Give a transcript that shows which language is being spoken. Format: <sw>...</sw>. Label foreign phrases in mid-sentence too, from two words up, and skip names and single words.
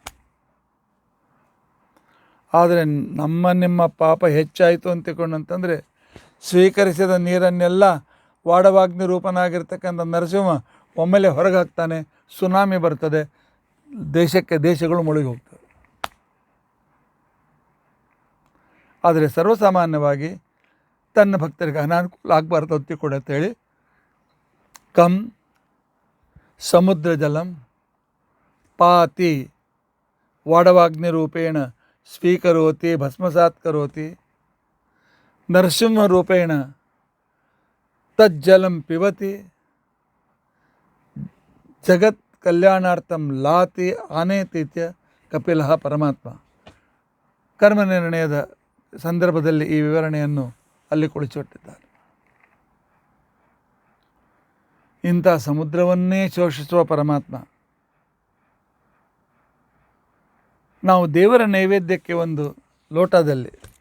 <kn>ಆದರೆ ನಿಮ್ಮ ಪಾಪ ಹೆಚ್ಚಾಯಿತು ಅಂತಿಕೊಂಡಂತಂದರೆ ಸ್ವೀಕರಿಸಿದ ನೀರನ್ನೆಲ್ಲ ವಾಡವಾಗ್ನಿ ರೂಪನಾಗಿರ್ತಕ್ಕಂಥ ನರಸಿಂಹ ಒಮ್ಮೆಲೆ ಹೊರಗೆ ಹಾಕ್ತಾನೆ, ಸುನಾಮಿ ಬರ್ತದೆ, ದೇಶಗಳು ಮುಳುಗಿ ಹೋಗ್ತವೆ. ಆದರೆ ಸರ್ವಸಾಮಾನ್ಯವಾಗಿ ತನ್ನ ಭಕ್ತರಿಗೆ ಅನಾನುಕೂಲ ಆಗಬಾರ್ದು ಅಂತ ಕೂಡ ಅಂತೇಳಿ</kn> <sa>ಕಂ ಸಮುದ್ರ ಜಲಂ ಪಾತಿ ವಾಡವಾಗ್ನಿ ರೂಪೇಣ ಸ್ವೀಕರೋತಿ ಭಸ್ಮಸಾತ್ ಕರೋತಿ ನರಸಿಂಹ ರೂಪೇಣ ತಜ್ಜಲಂ ಪಿಬತಿ ಜಗತ್ ಕಲ್ಯಾಣಾರ್ಥಂ ಲಾತಿ ಆನೇತೀತ್ಯ ಕಪಿಲಃ ಪರಮಾತ್ಮ.</sa> <kn>ಕರ್ಮ ನಿರ್ಣಯದ ಸಂದರ್ಭದಲ್ಲಿ ಈ ವಿವರಣೆಯನ್ನು ಅಲ್ಲಿ ಕುಳಿಸಿಟ್ಟಿದ್ದಾರೆ. ಇಂಥ ಸಮುದ್ರವನ್ನೇ ಶೋಷಿಸುವ ಪರಮಾತ್ಮ ನಾವು ದೇವರ ನೈವೇದ್ಯಕ್ಕೆ ಒಂದು ಲೋಟದಲ್ಲಿ</kn>